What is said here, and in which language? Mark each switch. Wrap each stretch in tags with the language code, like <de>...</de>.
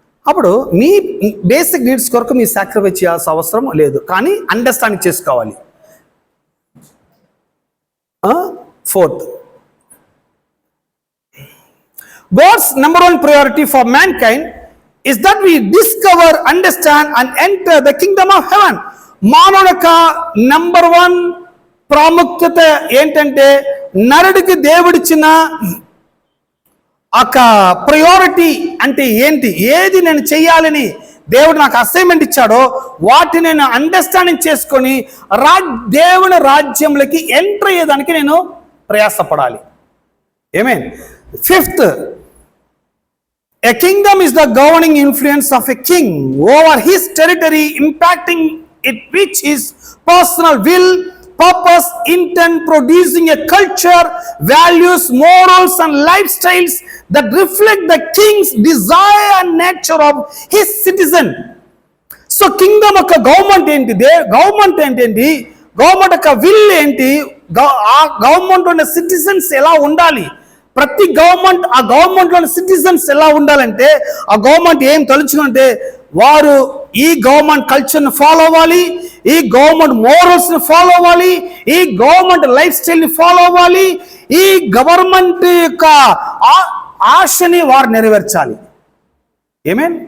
<te>అప్పుడు మీ basic needs కొరకు మీ sacrifice చేయాల్సిన అవసరం లేదు, కానీ అండర్స్టాండింగ్ చేసుకోవాలి.</te> <en>Fourth, God's number one priority for mankind is that we discover, understand and enter the kingdom of heaven.</en> <te>మానవుని యొక్క నంబర్ వన్ ప్రాముఖ్యత ఏంటంటే, నరుడికి దేవుడిచ్చిన ఒక ప్రయారిటీ అంటే ఏంటి, ఏది నేను చెయ్యాలని దేవుడు నాకు అసైన్మెంట్ ఇచ్చాడో వాటిని నేను అండర్స్టాండింగ్ చేసుకొని దేవుని రాజ్యంలోకి ఎంటర్ అయ్యేదానికి నేను ప్రయాసపడాలి. ఆమేన్.</te> <en>Fifth, a kingdom is the governing influence of a king over his territory, impacting it which his personal will, purpose, intent, producing a culture, values, morals and lifestyles that reflect the king's desire and nature of his citizen.</en> <te>So kingdom యొక్క government ఏంటిది, government ఏంటి, government యొక్క will ఏంటి, ఆ government ఉన్న citizens ఎలా ఉండాలి, ప్రతి గవర్నమెంట్ ఆ గవర్నమెంట్లోని సిటిజన్స్ ఎలా ఉండాలంటే, ఆ గవర్నమెంట్ ఏం తలుచుకుంటే వారు ఈ గవర్నమెంట్ కల్చర్ని ఫాలో అవ్వాలి, ఈ గవర్నమెంట్ మోరల్స్ని ఫాలో అవ్వాలి, ఈ గవర్నమెంట్ లైఫ్ స్టైల్ని ఫాలో అవ్వాలి, ఈ గవర్నమెంట్ యొక్క ఆశని వారు నెరవేర్చాలి. ఆమేన్.</te>